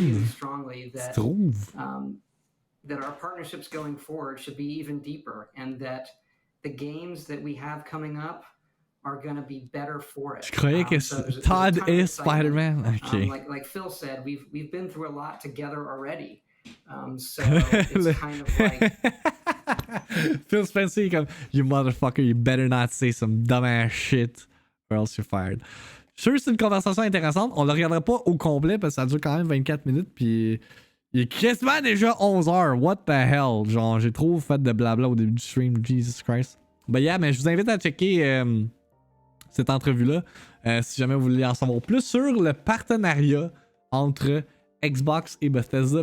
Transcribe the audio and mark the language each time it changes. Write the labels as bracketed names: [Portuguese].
[English] really strongly that that our partnerships going forward should be even deeper, and that the games that we have coming up are going to be better for it. [French] Je croyais que Todd est Spider-Man. [English] Okay. Like Phil said, we've been through a lot together already. So it's kind of like Phil Spencer comme, you motherfucker, you better not say some dumbass shit or else you're fired. [French] Je suis sûr que c'est une conversation intéressante. On la regardera pas au complet parce que ça dure quand même 24 minutes puis il est quasiment déjà 11 heures. [English] What the hell? [French] Genre, j'ai trop fait de blabla au début du stream. [English] Jesus Christ. [French] Ben yeah, mais je vous invite à checker cette entrevue-là. Si jamais vous voulez en savoir plus sur le partenariat entre Xbox et Bethesda.